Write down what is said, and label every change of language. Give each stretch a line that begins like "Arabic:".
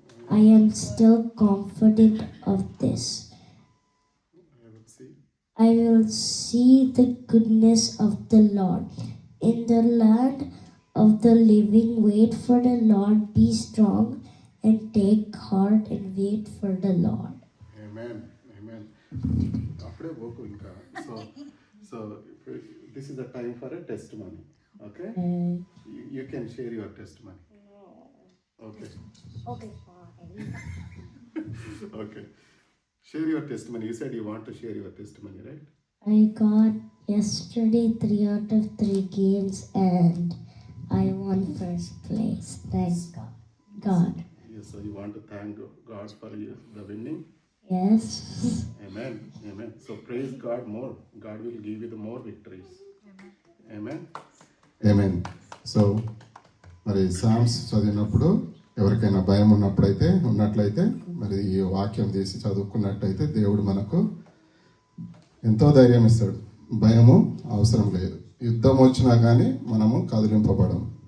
English: I am still confident of this. I will see the goodness of the Lord in the land of the living. Wait for the Lord, be strong and take heart and wait for the Lord. Amen. Amen.
Telugu: అప్పుడే పోకు ఇంకా
English: So this is the time for a testimony okay you can share your testimony okay Okay, fine. Okay share your testimony you said you want to share your testimony right I got yesterday 3 out of 3 games and I won first place. Thank God. So you want to thank God for the winning Yes. Amen. Amen. So praise God more. God will give you the more victories. Amen. Amen.
Telugu: So మరి psalms చదివినప్పుడు ఎవరికైనా భయం ఉన్నట్లయితే మరి ఈ వాక్యం తీసి చదువుకున్నట్టయితే దేవుడు మనకు ఎంతో ధైర్యం ఇస్తాడు. భయము అవసరం లేదు. యుద్ధం వచ్చినా కానీ మనము కదిలింపబడం.